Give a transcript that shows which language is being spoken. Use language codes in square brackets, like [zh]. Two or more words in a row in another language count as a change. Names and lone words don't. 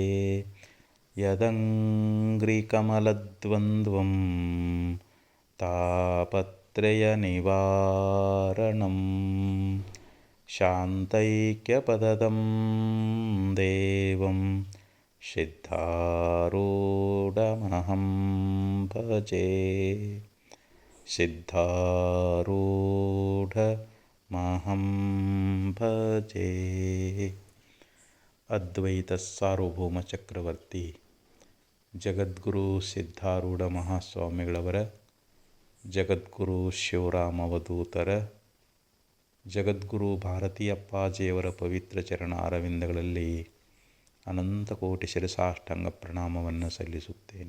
[sa] यदङ्घ्रिकमलद्वन्द्वं तापत्रयनिवारणं शान्तैक्यपदं देवं सिद्धारूढमहं भजे सिद्धारूढमहं भजे. [kn] ಅದ್ವೈತ ಸಾರ್ವಭೌಮ ಚಕ್ರವರ್ತಿ ಜಗದ್ಗುರು ಸಿದ್ಧಾರೂಢ ಮಹಾಸ್ವಾಮಿಗಳವರ, ಜಗದ್ಗುರು ಶಿವರಾಮ ಅವಧೂತರ, ಜಗದ್ಗುರು ಭಾರತೀಯಪ್ಪಾಜಿಯವರ ಪವಿತ್ರ ಚರಣ ಅರವಿಂದಗಳಲ್ಲಿ ಅನಂತ ಕೋಟಿ ಶಿರಸಾಷ್ಟಾಂಗ ಪ್ರಣಾಮವನ್ನು ಸಲ್ಲಿಸುತ್ತೇನೆ.